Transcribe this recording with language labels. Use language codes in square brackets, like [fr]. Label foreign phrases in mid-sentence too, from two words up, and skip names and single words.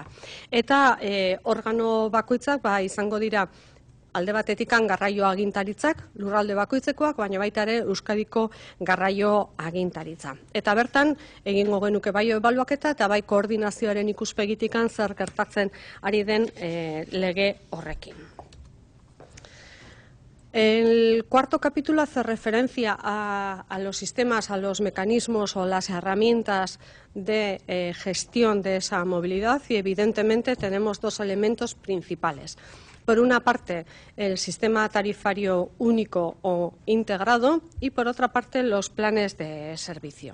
[eu] Eta organo bakoitzak izango dira alde batetikan garraio agintaritzak, lurralde bakoitzekoak, baina baita ere Euskadiko garraio agintaritza. Eta bertan, egingo genuke bai ebaluaketa eta bai koordinazioaren ikuspegitikan zer gertatzen ari den lege horrekin. [es] El cuarto capítulo hace referencia a los sistemas, a los mecanismos o las herramientas de gestión de esa movilidad y evidentemente tenemos dos elementos principales. Por una parte, el sistema tarifario único o integrado y por otra parte, los planes de servicio.